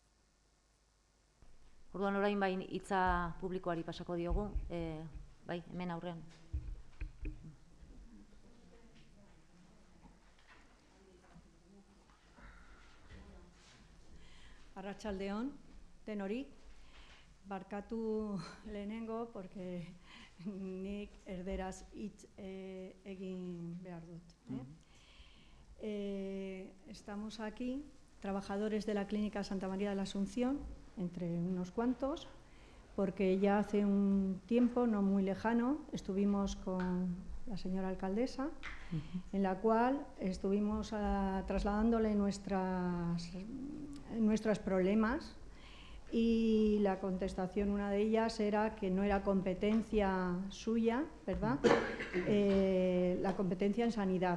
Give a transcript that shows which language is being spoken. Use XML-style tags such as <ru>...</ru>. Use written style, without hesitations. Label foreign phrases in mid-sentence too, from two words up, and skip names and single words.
<eu>Orduan orain bain hitza publikoari pasako diogu, bai, hemen aurrean. Arratsaldeon, denori, barkatu lehenengo, porque nik erderaz hitz egin behar dut.</eu> <es>Estamos aquí, trabajadores de la Clínica Santa María de la Asunción, entre unos cuantos, porque ya hace un tiempo, no muy lejano, estuvimos con la señora alcaldesa, en la cual estuvimos trasladándole nuestros problemas, y la contestación, una de ellas, era que no era competencia suya, ¿verdad?, la competencia en sanidad.</es>